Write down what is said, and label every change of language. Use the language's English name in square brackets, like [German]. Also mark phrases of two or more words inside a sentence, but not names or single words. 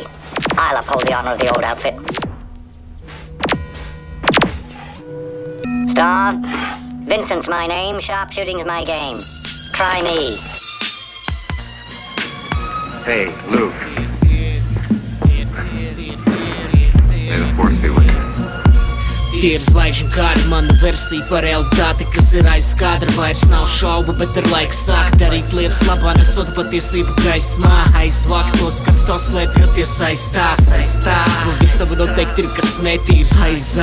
[English] I'll uphold the honor of the old outfit. Star, Vincent's my name, sharpshooting's my game. Try me. Hey, Luke. May the force be with you. [Latvian] Tie ir zvaigžņu kāri, mana versija par realitāti, kas ir aiz kadra. Vairs nav šaubu, bet ir laiks sākt darīt lietas labā, nesot patiesību gaismā. Aizvākt tos, kas to slēpjoties aizstās. Nu visam noteikti ir kas netīrs aizā.